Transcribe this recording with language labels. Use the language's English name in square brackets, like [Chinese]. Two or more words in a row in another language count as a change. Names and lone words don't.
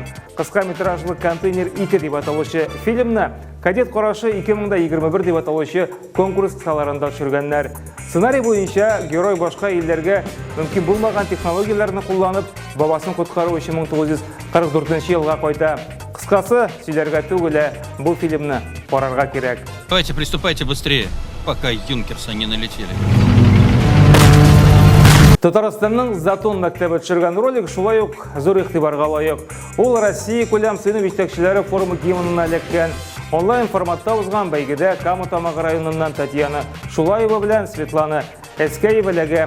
[Tatar] Кыска метражлы «Контейнер 2» дип аталучы фильмны «Кадет карашы 2021» дип аталучы конкурс кысаларында төшергәннәр. Сценарий буенча герой башка илләргә мөмкин булмаган технологияләрне кулланып, бабасын коткару өчен 1944 елга кайта. Кыскасы, сөйләргә түгел, бу фильмны карарга кирәк. [Russian] Давайте, приступайте быстрее, пока юнкерсы не налетели. [Tatar] Татарстанның Затон мәктәбе төшергән ролик шулай ук зур игътибарга лаек. Ул Россия күләм сыйныф җитәкчеләре форумы гимнына эләккән. Онлайн форматта узган бәйгедә Кама Тамагы районыннан Татьяна Шулаева белән Светлана Әскәева эләгә.